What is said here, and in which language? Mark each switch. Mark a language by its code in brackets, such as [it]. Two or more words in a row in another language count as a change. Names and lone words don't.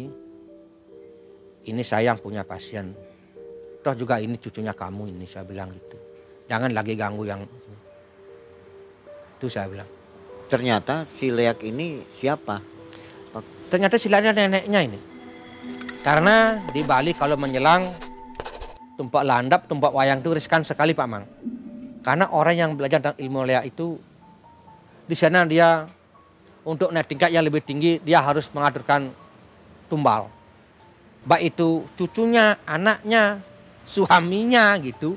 [id] Ini saya yang punya pasien. Toh juga ini cucunya kamu ini, saya bilang gitu. Jangan lagi ganggu yang itu saya bilang. Ternyata si leak ini siapa? Ternyata si leak neneknya ini. Karena di Bali kalau menjelang tumpak landap, tumpak wayang itu riskan sekali Pak Mang. Karena orang yang belajar tentang ilmu leak itu di sana dia untuk naik tingkat yang lebih tinggi dia harus mengaturkan tumbal. Baik itu cucunya, anaknya, suaminya gitu.